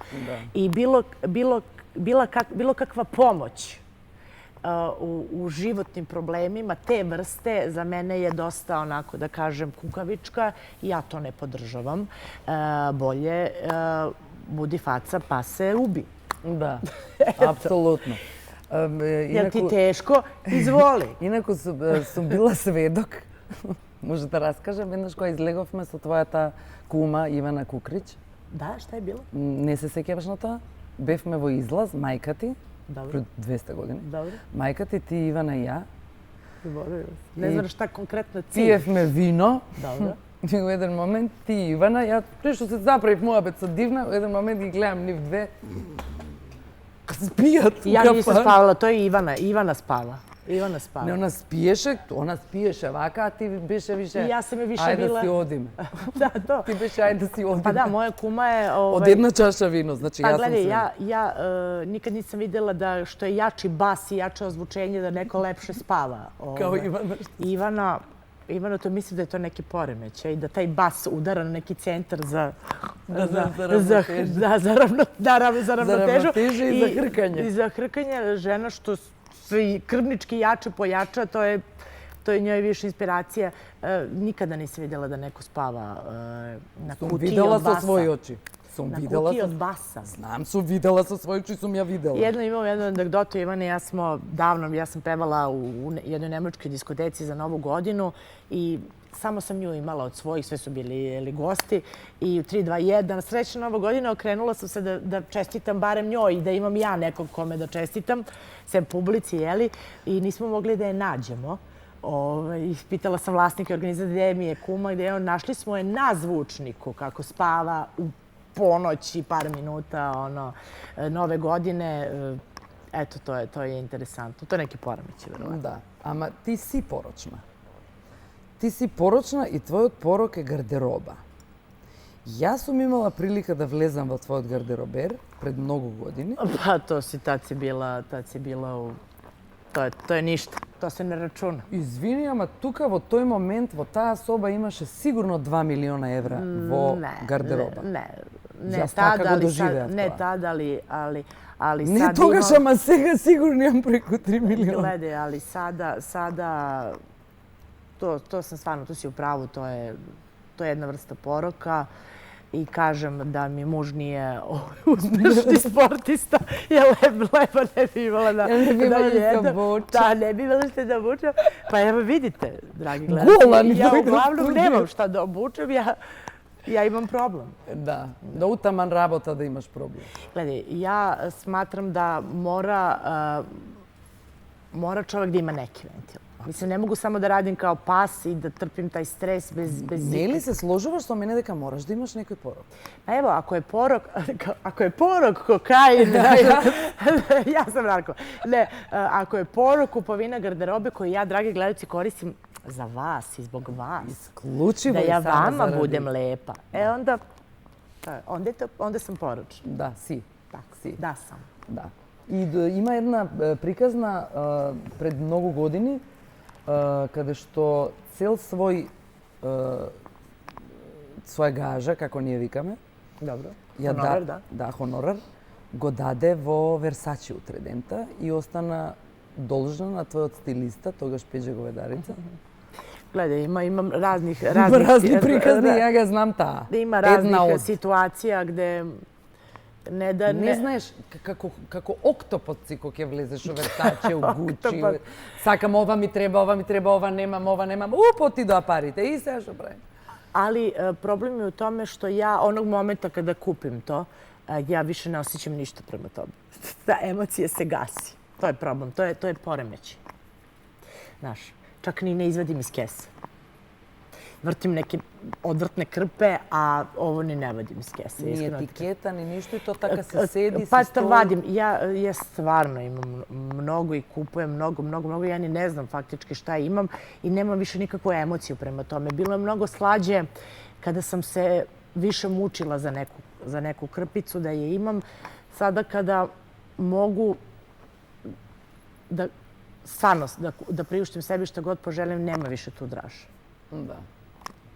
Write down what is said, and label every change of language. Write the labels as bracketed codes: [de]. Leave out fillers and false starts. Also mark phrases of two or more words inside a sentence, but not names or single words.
[sr] I bilo kakva pomoć u životnim problemima te vrste za mene je dosta, onako da kažem, kukavička i ja to ne podržavam. Bolje budi faca pa se ubi. Da, apsolutno. Jel ti teško? Izvoli. [mk] Инаку сум била сведок. Може да раскажам еднаш кога излеговме со твојата кума Ивана Кукрич. [sr] Da, šta je bilo? [mk] Не се сеќаваш на тоа? Бевме во излаз, мајка ти, [sr] Dobro. [mk] пред 200 години. [sr] Dobro. [mk] Мајка ти, Ивана и ја. [sr] Ne znam šta konkretno cilj. [mk] Пиевме вино. [sr] Dobro. [mk] И у еден момент ти и Ивана, ја прешто се заправив муабет со Дивна, у еден момент ги гледам нив две. Спијат у [sr] Ja nisam [mk] кафан. [sr] spavala, to je Ivana. Ivana spava. Ivana [mk] Не, [sr] spava. [mk] она спиеше вака, а ти беше више... И јас сам ја више Ајде била- да си одиме. [sr] Da, to. [mk] Ти беше ајде да си одиме. [sr] Pa da, moja kuma je... [mk] Од една чаша вино, значи [sr] Pa [mk] јас сум [sr] gledaj, [mk] се... [sr] ja nikad nisam vidjela da što je jači bas i jače ozvučenje da neko lepše spava. Као Ивана. Ivana, to mislim da je to neki poremećaj, da taj bas udara na neki centar za ravnotežu. ravnotežu i za hrkanje. I za hrkanje. Žena što se i krvnički jače pojača, to je njoj više inspiracija. Nikada nisam vidjela da neko spava na kutiji [mk] Видела [sr] od [mk] со [sr] basa. [mk] своји очи. Сум [sr] Na [mk] видела [sr] kutiji [mk] со... [sr] od basa. [mk] Знам, сум видела со своји очи, сум ја видела. [sr] Imam jednu anegdotu, Ivana i ja smo davno, ja sam pevala u jednoj nemačkoj diskoteci za Novu godinu i samo sam nju imala od svojih, sve su bili gosti i u 3, 2, 1, srećna Nova godina, okrenula sam se da čestitam barem njoj i da imam ja nekog kome da čestitam, sem publici, jeli, i nismo mogli da je nađemo. Pitala sam vlasnika organizacije gde mi je kuma, gde je on, našli smo je na zvučniku kako spava u ponoć i par minuta Nove godine. Eto, to je interesantno. To je neki poremećaj, verovatno. [mk] Да, ама ти си порочна. Ти си порочна и твојот порок е гардероба. Јас сум имала прилика да влезам во твојот гардеробер пред многу години. [sr] Pa tad si bila u... To je ništa. To se ne računa. [mk] Извини, ама тука во тој момент, во таа соба имаше сигурно 2 милиона евра во гардероба. [sr] Ne [mk] Јас [sr] tada, [mk] така го [sr] ali [mk] доживеав [sr] sad, ne [mk] тоа. [sr] tada, ali [mk] Не [sr] sad [mk] тогаш, [sr] imam... [mk] ама сега сигурно имам преку 3 милиона. [sr] Gledaj, ali sada to sam stvarno, tu si u pravu, to je jedna vrsta poroka i kažem da mi muž nije uspešni sportista, jer lepo ne bi imala da jedem. Da, ne bi imala šta da obučem. Pa evo vidite, dragi gledalci, [mk] Гола ни [sr] ja [mk] dojde [sr] uglavnom [mk] studiju. [sr] nemam šta da obučem, ja imam problem. [mk] Да утаман работа да имаш проблем. [sr] Gledaj, ja smatram da mora čovjek da ima neki ventil. Mislim, ne mogu samo da radim kao pas i da trpim taj stres bez [mk] Не ли се сложуваш со мене дека мораш да имаш некој порок? [sr] Pa evo, ako je porok kokain, ja sam narko. Ne, ako je porok kupovina garderobe koju ja, dragi gledalci, koristim za vas i zbog vas, [mk] Исклучиво [sr] da [mk] и [sr] ja [mk] само [sr] vama [mk] заради... [sr] budem lepa, onda sam poročna. [mk] Да, си. [sr] Tako, [mk] си. [sr] da sam. [mk] Да. И има една приказна пред многу години каде што цел своја гажа, како ние викаме, [sr] Dobro. [mk] ја [sr] Honorar, da. [mk] Да, хонорар, го даде во Версачи утредента и остана должна на твојот стилиста, тогаш Пеđe Говедарица. [sr] Gledaj, imam raznih [mk] Разни приказни, ја ги знам таа. [sr] Ima [mk] Една [sr] raznih [mk] од. [sr] situacija gde [mk] Не знаеш како октопод си кога ќе влезеш у Версаче, у Гучи. Октопод. Сакам ова ми треба, ова немам. Потидоа парите и сега што правим? [sr] Ali problem je u tome što ja onog momenta kada kupim to, ja više ne osjećam ništa prema tome. Ta emocija se gasi. To je problem, to je poremećaj. Znaš, čak ni ne izvadim iz kese. Vrtim neke odvrtne krpe, a ovo ni ne vadim iz kese. [mk] Ни [sr] iskreno ti [mk] етикета, ни ништо и то така се седи, [sr] Pa [mk] се [sr] to [mk] стои. [sr] vadim. Ja stvarno imam mnogo i kupujem mnogo. Ja ni ne znam faktički šta imam i nemam više nikakvu emociju prema tome. Bilo je mnogo slađe kada sam se više mučila za neku krpicu da je imam. Sada kada mogu da priuštim sebi što god poželim, nema više tu draže.